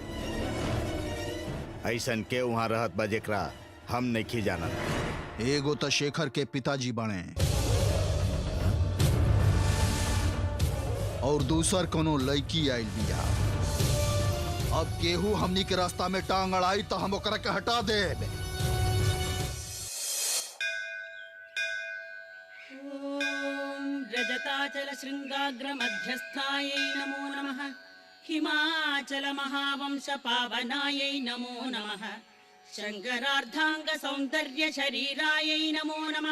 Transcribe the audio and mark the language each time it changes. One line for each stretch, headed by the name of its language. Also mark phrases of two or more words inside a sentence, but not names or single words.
Bhojpuri: ऐसन के वहां रहत बा जेकरा हम नहीं जानत। एगो तो शेखर के पिताजी बने और दूसर कोनो लड़की आइल बिया। अब केहू हमनी के रास्ता में टांग अड़ाई तो हम ओकरा के हटा देब।
Sanskrit: रजताचल श्रृंगाग्र मध्यस्थायै नमो नमः। हिमाचल महावंश पावनायै नमो नमः। शंकरार्धांग सौंदर्य शरीरायै नमो नमः।